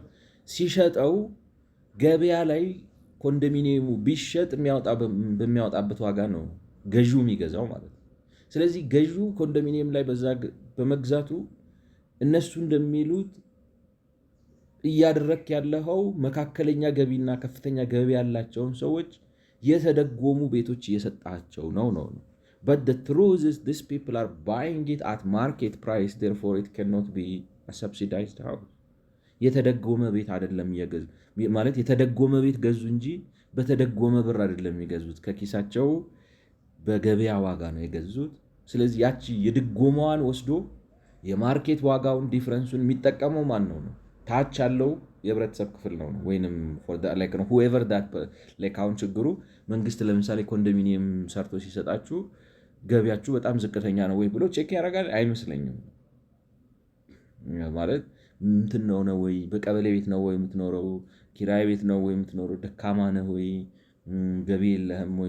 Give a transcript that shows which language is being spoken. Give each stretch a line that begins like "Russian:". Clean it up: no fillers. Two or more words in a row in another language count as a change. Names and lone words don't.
Amharic: ሲሸጠው ገበያ ላይ ኮንዶሚኒየሙ ቢሸጥ በሚያወጣበት ዋጋ ነው ገዢው የሚገዛው ማለት ነው። ስለዚህ ገዢው ኮንዶሚኒየም ላይ በዛ በመግዛቱ እነሱ እንደሚሉት እያደረክ ያለኸው መካከለኛ ገቢና ከፍተኛ ገቢ ያላቸውን ሰዎች የተደጎሙ ቤቶች እየሰጣቸው ነው።
English: But the truth is these people are buying it at market price, therefore it cannot be a subsidized house.
Amharic: የተደጎመ ቤት አይደለም እየገዙ ማለት የተደጎመ ቤት ገዙ እንጂ በተደጎመ ብር አይደለም የሚገዙት። ከኪሳቸው በገበያ ዋጋ ነው የገዙት። ስለዚህ ያቺ የድጎማዋን ወስዶ የማርኬት ዋጋውን ዲፍረንሱን የሚጠቀመው ማን ነው? ታች ያለው የህብረተሰብ ክፍል ነው ወይንም
English: whoever that
Amharic: አሁን ችግሩ መንግስት ለምሳሌ ኮንዶሚኒየም ሰርቶ ሲሰጣችሁ ገቢያችሁ በጣም ዝቅተኛ ነው ወይ ብሎ ቼክ ያደርጋል? አይመስለኝም። ማለት እንትን ነው ወይ በቀበሌ ቤት ነው ወይ የምትኖረው? ኪራይ ቤት ነው ወይ የምትኖረው? ደካማ ነህ ወይ? ገቢ የለህም ወይ?